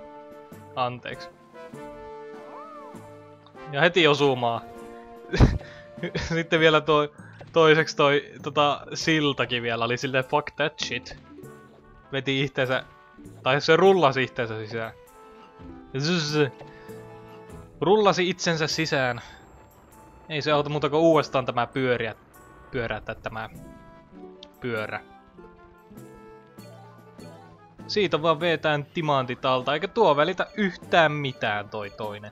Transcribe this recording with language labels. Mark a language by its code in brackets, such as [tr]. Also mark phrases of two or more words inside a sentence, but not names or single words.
[fi] Anteeksi. Ja heti osumaan. Sitten vielä toiseksi siltakin vielä oli silleen [en] fuck that shit. [fi] Veti itteensä, tai se rullasi itteensä sisään. Rullasi itsensä sisään. Ei se auta muuta kuin uudestaan tämä pyörätä tämä pyörä. Siitä vaan vetään timantit alta, eikä tuo välitä yhtään mitään toi toinen.